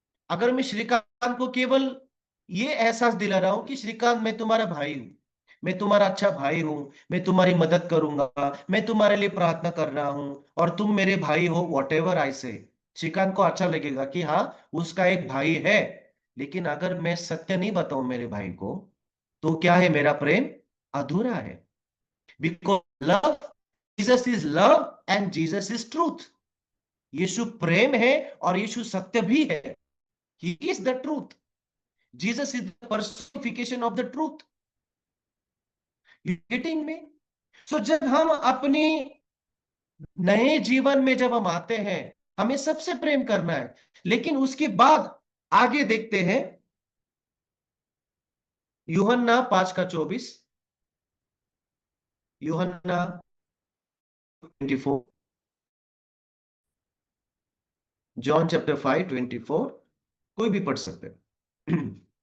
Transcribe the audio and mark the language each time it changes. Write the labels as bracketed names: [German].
[Hindi] अगर मैं श्रीकांत को केवल ये एहसास दिला रहा हूं कि श्रीकांत मैं तुम्हारा भाई हूं, मैं तुम्हारा अच्छा भाई हूं, मैं तुम्हारी मदद करूंगा, मैं तुम्हारे लिए प्रार्थना कर रहा हूं, और तुम मेरे भाई हो, [English] whatever I say, [Hindi] श्रीकांत को अच्छा लगेगा कि हाँ, उसका एक भाई है। लेकिन अगर मैं सत्य नहीं बताऊं मेरे भाई को, तो क्या है? मेरा प्रेम अधूरा है। [English] Because love, Jesus is love and Jesus is truth. [Hindi] यीशु प्रेम है और यीशु सत्य भी है। [English] He is the truth. Jesus is the personification of the truth. You getting me? [Hindi] So जब हम अपनी नए जीवन में जब हम आते हैं, हमें सबसे प्रेम करना है। लेकिन उसके बाद आगे देखते हैं, यूहन्ना 5:24, यूहन्ना 24, जॉन चैप्टर 5:24, कोई भी पढ़ सकते हैं।